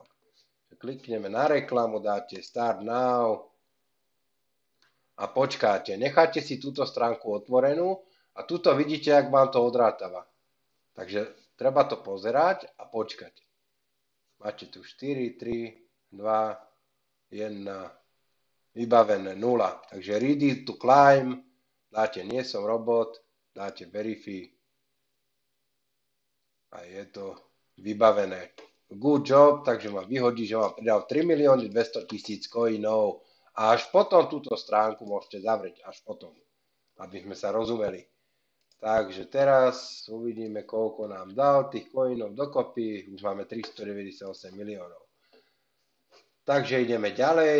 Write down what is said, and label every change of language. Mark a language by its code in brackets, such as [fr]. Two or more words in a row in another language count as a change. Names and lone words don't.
[sk] Klikneme na reklamu, dáte [en] Start Now [sk] a počkáte. Necháte si túto stránku otvorenú a tuto vidíte, ak vám to odrátava. Takže treba to pozerať a počkať. Máte tu 4, 3, 2, 1, vybavené 0. [en] Takže ready to climb, [sk] dáte nie som robot, dáte verify a je to vybavené. [en] Good job, [sk] takže ma vyhodí, že mám pridal 3 200 000 coinov A až potom túto stránku môžete zavrieť, až potom, aby sme sa rozumeli. Takže teraz uvidíme, koľko nám dal tých coinov dokopy. Už máme 398 miliónov. Takže ideme ďalej.